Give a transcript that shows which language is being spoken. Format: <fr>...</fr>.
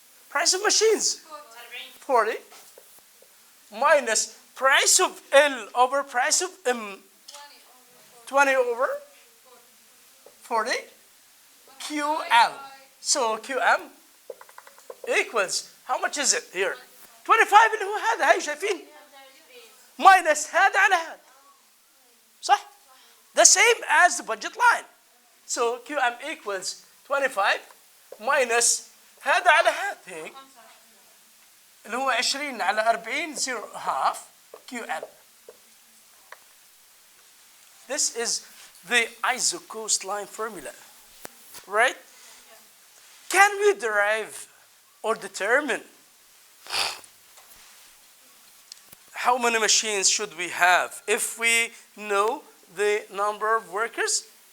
<en>Price of machines 40 minus price of L over price of M 20 over 40 QL. So QM equals how much is it here?</en> <ar>25 اللي هو هذا هاي شايفين؟ minus هذا على هذا.</ar> <en>صح؟ The same as the budget line. So QM equals 25 minus</en> <ar>هذا على هذا هيك اللي هو 20 على 40</ar> <en>0 half QL. This is the ISO cost line formula, right? Can we derive or determine how many machines should we have if we know the number of workers?</en>